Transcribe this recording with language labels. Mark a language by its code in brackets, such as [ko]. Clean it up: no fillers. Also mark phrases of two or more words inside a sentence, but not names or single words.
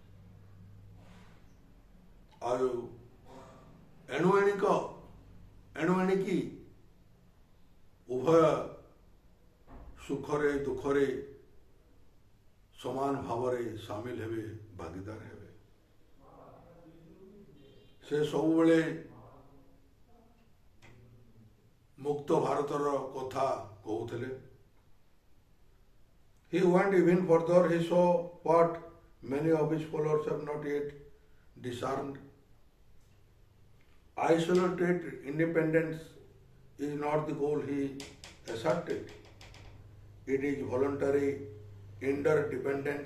[or] ଆଉ ଏଣୁଏଣିକି ଉଭୟ ସୁଖରେ ଦୁଃଖରେ ସମାନ ଭାବ ରେ ସାମିଲ ହେବେ, ଭାଗୀଦାର ହେବେ। ସେ ସବୁ ବେଳେ ମୁକ୍ତ ଭାରତର କଥା କହୁଥିଲେ। [en] He went even further. He saw what many of his followers have not yet discerned. Isolated independence is not the goal he asserted. It is voluntary interdependence.